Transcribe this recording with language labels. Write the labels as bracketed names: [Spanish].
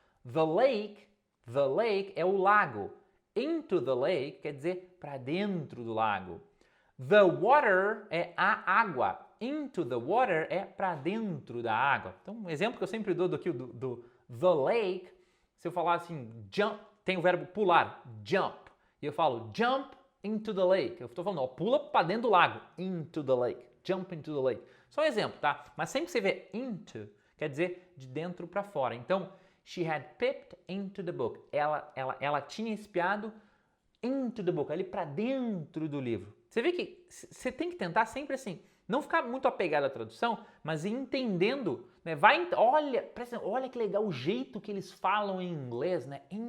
[English] The lake [Portuguese] é o lago. [English] Into the lake [Portuguese] quer dizer para dentro do lago. [English] The water [Portuguese] é a água. [English] Into the water [Portuguese] é para dentro da água. Então, um exemplo que eu sempre dou aqui do [English] the lake, [Portuguese] se eu falar assim, jump, tem o verbo pular, jump. E eu falo [English] jump into the lake. [Portuguese] Eu estou falando, ó, pula para dentro do lago. [English] Into the lake. Jump into the lake. [Portuguese] Só um exemplo, tá? Mas sempre que você vê into, quer dizer de dentro para fora. [English] Então, she had peeped into the book. [Portuguese] Ela tinha espiado [English] into the book, [Portuguese] ali para dentro do livro. Você vê que você tem que tentar sempre assim, não ficar muito apegado à tradução, mas ir entendendo, né? Olha que legal o jeito que eles falam em inglês, né?